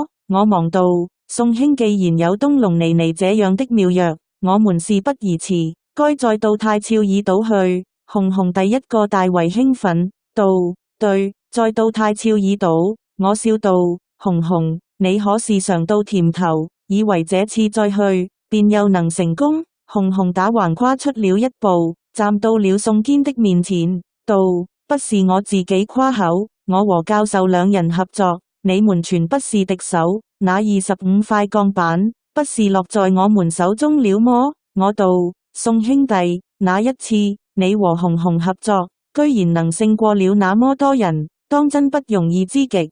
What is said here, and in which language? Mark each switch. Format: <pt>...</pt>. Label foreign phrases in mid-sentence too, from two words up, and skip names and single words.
<zh>我忙道：宋兄既然有東龍尼尼這樣的妙藥，我們事不宜遲，該再到泰肖爾島去。紅紅第一個大為興奮，道：對，再到泰肖爾島。我笑道：紅紅，你可是嘗到甜頭，以為這次再去，便又能成功？紅紅打橫跨出了一步，站到了宋堅的面前，道：不是我自己誇口，我和教授2人合作，你們全不是敵手。那25塊鋼板，不是落在我們手中了麼？我道：宋兄弟，那一次你和紅紅合作，居然能勝過了那麼多人，當真不容易之極。</zh>